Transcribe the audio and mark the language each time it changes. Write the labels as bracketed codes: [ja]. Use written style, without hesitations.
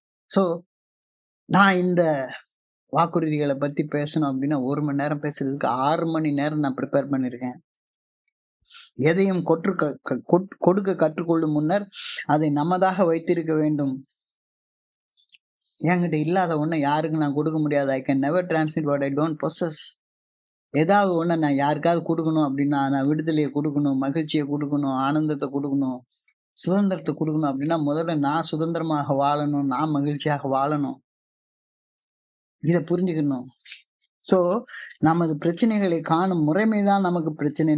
[ta] So நான் இந்த வாக்குறுதிகளை பத்தி பேசணும் அப்படின்னா 1 மணி நேரம் பேசுறதுக்கு 6 மணி நேரம் நான் ப்ரிப்பேர் பண்ணியிருக்கேன். எதையும் கொடுக்க கற்றுக்கொள்ளும் முன்னர் அதை நமதாக வைத்திருக்க வேண்டும். என்கிட்ட இல்லாத ஒண்ணு யாருக்கு நான் கொடுக்க முடியாது. [en] I can never transmit what I don't possess. [ta] ஏதாவது ஒண்ணு நான் யாருக்காவது கொடுக்கணும் அப்படின்னா, நான் விடுதலையை கொடுக்கணும், மகிழ்ச்சியை கொடுக்கணும், ஆனந்தத்தை கொடுக்கணும், சுதந்திரத்தை கொடுக்கணும் அப்படின்னா முதல்ல நான் சுதந்திரமாக வாழணும், நான் மகிழ்ச்சியாக வாழணும். இதை புரிஞ்சுக்கணும். ஸோ நமது பிரச்சனைகளை காணும் முறைமைதான் நமக்கு பிரச்சனை.